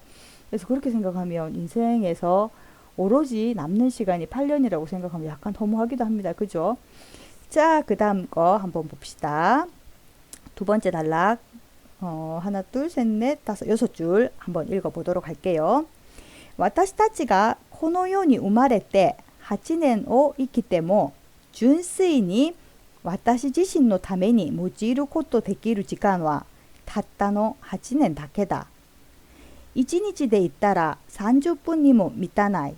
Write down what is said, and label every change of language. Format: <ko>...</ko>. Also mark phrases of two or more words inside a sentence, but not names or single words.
<ko>그래서 그렇게 생각하면 인생에서 오로지 남는 시간이 8년이라고 생각하면 약간 허무하기도 합니다. 그죠? 자, 그 다음 거 한번 봅시다. 두 번째 단락. 하나, 둘, 셋, 넷, 다섯, 여섯 줄 한번 읽어보도록 할게요.</ko> <ja>私たちがこの世に生まれて8年を生きても純粋に私自身のために用いることできる時間はたったの8年だけだ。1日で言ったら30分にも満たない。</ja>